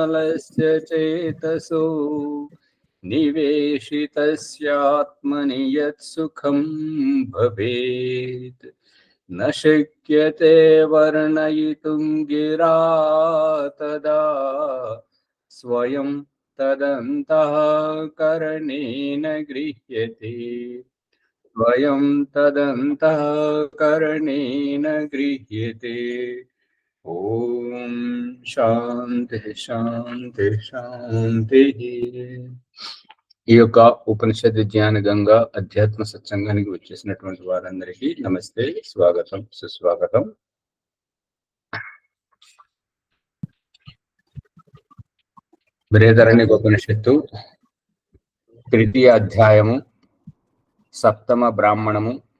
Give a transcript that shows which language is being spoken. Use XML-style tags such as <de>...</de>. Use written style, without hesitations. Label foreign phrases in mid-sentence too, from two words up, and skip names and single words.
<sa>निर्मलस्य चेतसो निवेशितस्यात्मनि यत्सुखं भवेत् न शक्यते वर्णयितुं गिरा तदा स्वयं तदन्तःकरणेन गृह्यते स्वयं तदन्तःकरणेन गृह्यते। ओम శాంతి శాంతి శాంతి।</sa> <te>ఈ యొక్క ఉపనిషత్ జ్ఞాన గంగా అధ్యాత్మ సత్సంగానికి వచ్చేసినటువంటి వారందరికీ నమస్తే, స్వాగతం, సుస్వాగతం. బృహదారణ్యక ఉపనిషత్తు తృతీయ అధ్యాయము, సప్తమ బ్రాహ్మణము.</te>